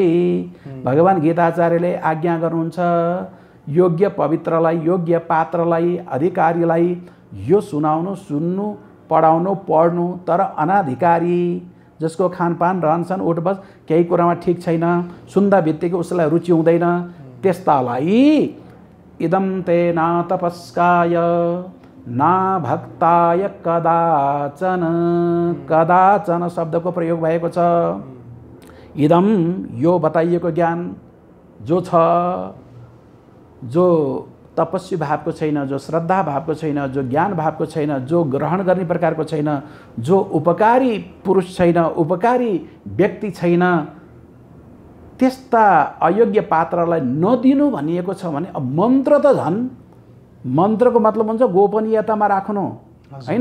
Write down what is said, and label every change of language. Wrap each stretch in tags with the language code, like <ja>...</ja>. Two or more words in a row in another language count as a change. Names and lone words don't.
<ne>भगवान गीताचार्यले आज्ञा गर्नुहुन्छ योग्य पवित्रलाई, योग्य पात्रलाई, अधिकारीलाई यो सुनाउनु, सुन्नु, पढाउनु, पढ्नु। तर अनाधिकारी जसको खानपान रहनसहन उठबस केही कुरामा ठिक छैन, सुन्दा बित्तिकै उसलाई रुचि हुँदैन, त्यस्तालाई</ne> <sa>इदं ते न तपस्काय न भक्ताय कदाचन,</sa> <ne>कदाचन शब्दको प्रयोग भएको छ। इदम यो बताइएको ज्ञान जो छ, जो तपस्वी भावको छैन, जो श्रद्धा भावको छैन, जो ज्ञान भावको छैन, जो ग्रहण गर्ने प्रकारको छैन, जो उपकारी पुरुष छैन, उपकारी व्यक्ति छैन, त्यस्ता अयोग्य पात्रलाई नदिनु भनिएको छ भने अब मन्त्र त झन्, मन्त्रको मतलब हुन्छ गोपनीयतामा राख्नु, हैन?</ne>